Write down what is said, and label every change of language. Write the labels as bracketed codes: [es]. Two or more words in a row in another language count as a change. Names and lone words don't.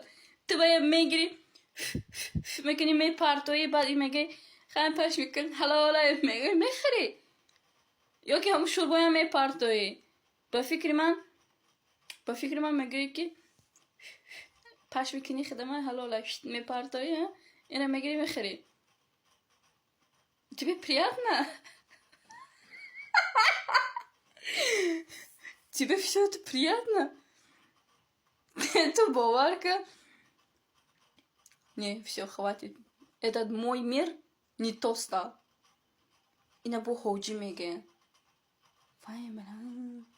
[tg] Ту бая мегирӣ, мекунӣ, мепартоӣ, баъд мегӯӣ хай пашми кин ҳалола мехӯрӣ. Ё ки ҳамун шӯрбоям мепартоӣ. Ба фикри ман мегӯӣ ки пашми кини худама ҳалола мепартоӣ, ина мегирӣ мехӯрӣ. [ru] Тебе приятно? Тебе всё это приятно? [tg] Ты бовар кун. [ru] Не, всё, хватит. Этот мой мир не то стал. [tg] Ина бо ҳоҷӣ мегӯянд. Фаҳмидам.